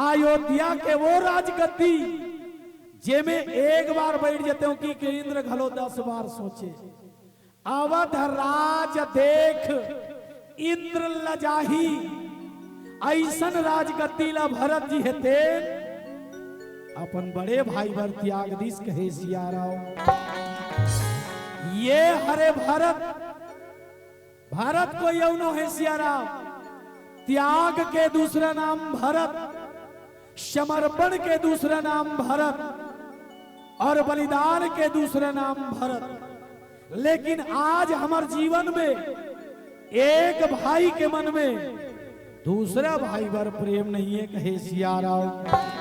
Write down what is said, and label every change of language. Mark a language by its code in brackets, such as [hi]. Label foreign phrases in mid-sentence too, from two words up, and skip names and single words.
[hne] अयोध्या के वो राजगद्दी जे में एक बार बैठ जाते हो कि इंद्र घलो 10 बार सोचे। अवध राज देख इंद्र लजाही, ऐसन राजगद्दी ला भरत जी हेते अपन बड़े भाई वर त्याग दिस कहे सिया राम। ये हरे भरत, भारत को यौनो है सिया राम। त्याग के दूसरा नाम भरत, समर्पण के दूसरा नाम भरत और बलिदान के दूसरा नाम भरत। लेकिन आज हमारे जीवन में एक भाई के मन में दूसरा भाई वर प्रेम नहीं है कहे सिया राम।